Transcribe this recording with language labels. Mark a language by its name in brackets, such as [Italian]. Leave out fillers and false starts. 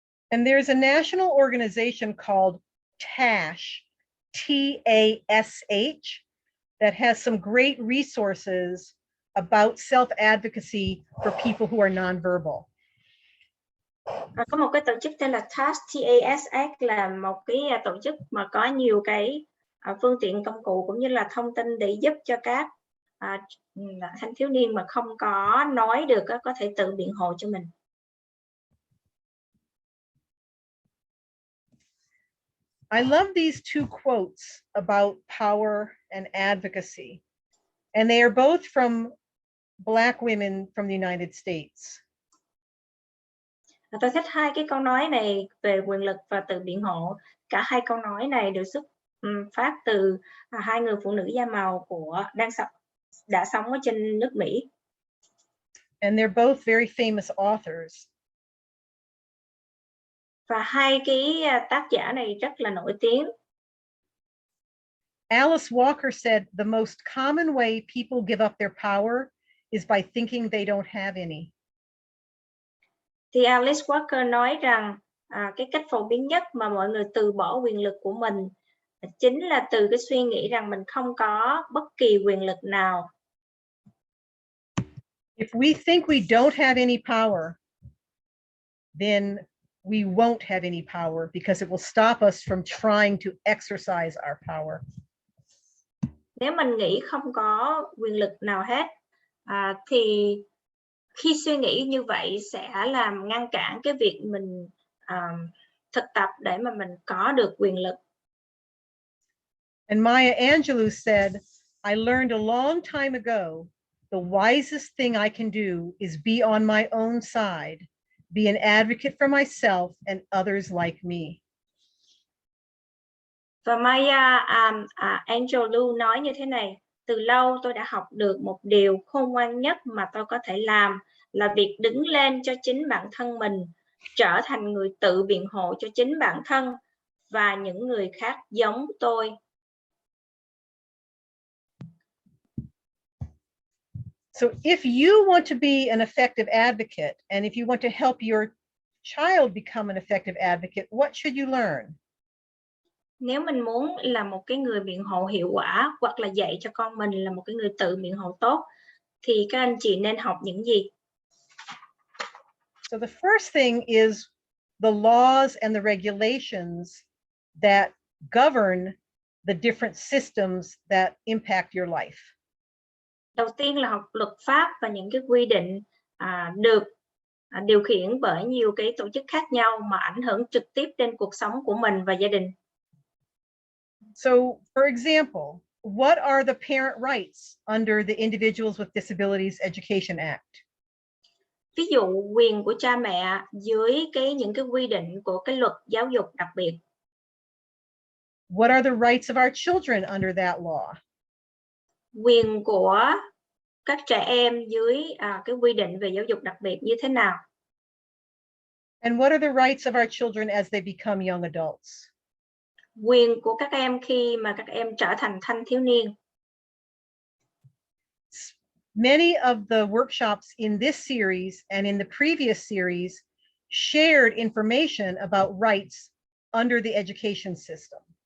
[English] And there's a national organization called TASH, T-A-S-H, that has some great resources about self-advocacy for people who are nonverbal. [Vietnamese] Có một cái tổ chức tên là TASH, T-A-S-H, là một cái tổ chức mà có nhiều cái phương tiện công cụ cũng như là thông tin để giúp cho các thanh thiếu niên mà không có nói được có thể tự biện hộ cho mình. [English] I love these two quotes about power and advocacy, and they are both from Black women from the United States. [Vietnamese] Tôi thích hai cái câu nói này về quyền lực và tự biện hộ. Cả hai câu nói này đều xuất phát từ hai người phụ nữ da màu đã sống ở trên nước Mỹ. [English] And they're both very famous authors. [Vietnamese] Và hai cái tác giả này rất là nổi tiếng. [English] Alice Walker said the most common way people give up their power is by thinking they don't have any. [Vietnamese] Thì Alice Walker nói rằng cái cách phổ biến nhất mà mọi người từ bỏ quyền lực của mình chính là từ cái suy nghĩ rằng mình không có bất kỳ quyền lực nào. [English] If we think we don't have any power, then we won't have any power because it will stop us from trying to exercise our power. [Vietnamese] Nếu mình nghĩ không có quyền lực nào hết, thì khi suy nghĩ như vậy sẽ làm ngăn cản cái việc mình thực tập để mà mình có được quyền lực. [English] And Maya Angelou said, I learned a long time ago, the wisest thing I can do is be on my own side, be an advocate for myself and others like me. [Vietnamese] Và Maya Angelou nói như thế này: từ lâu tôi đã học được một điều khôn ngoan nhất mà tôi có thể làm là việc đứng lên cho chính bản thân mình, trở thành người tự biện hộ cho chính bản thân và những người khác giống tôi. [English] So if you want to be an effective advocate, and if you want to help your child become an effective advocate, what should you learn? [Vietnamese] Nếu mình muốn là một cái người biện hộ hiệu quả hoặc là dạy cho con mình là một cái người tự biện hộ tốt, thì các anh chị nên học những gì? [English] So the first thing is the laws and the regulations that govern the different systems that impact your life. [Vietnamese] Đầu tiên là học luật pháp và những cái quy định được điều khiển bởi nhiều cái tổ chức khác nhau mà ảnh hưởng trực tiếp đến cuộc sống của mình và gia đình. [English] So, for example, what are the parent rights under the Individuals with Disabilities Education Act? [Vietnamese] Ví dụ quyền của cha mẹ dưới những cái quy định của cái luật giáo dục đặc biệt. [English] What are the rights of our children under that law? [Vietnamese] Quyền của các trẻ em dưới cái quy định về giáo dục đặc biệt như thế nào? [English] And what are the rights of our children as they become young adults? [Vietnamese] Quyền của các em khi mà các em trở thành thanh thiếu niên. [English] Many of the workshops in this series and in the previous series shared information about rights under the education system.